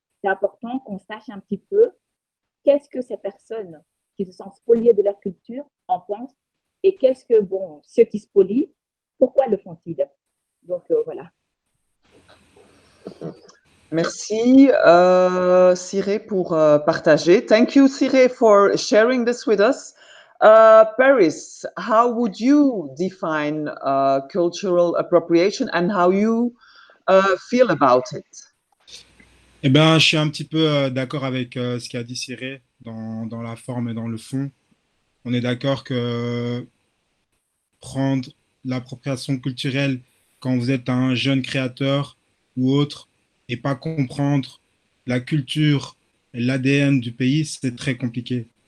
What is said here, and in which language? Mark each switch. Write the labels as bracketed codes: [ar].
[fr] C'est important qu'on sache un petit peu qu'est-ce que ces personnes qui se sentent spoliées de leur culture en pensent et qu'est-ce que, bon, ceux qui spolient, pourquoi le font-ils? Donc, voilà. Merci, Cire, pour partager. [en] Thank you, Cire, for sharing this with us. Paris, how would you define cultural appropriation and how you feel about it? [fr] Eh ben, je suis un petit peu d'accord avec ce qu'a dit Cire dans la forme et dans le fond. On est d'accord que prendre l'appropriation culturelle quand vous êtes un jeune créateur ou autre et pas comprendre la culture et l'ADN du pays, c'est très compliqué.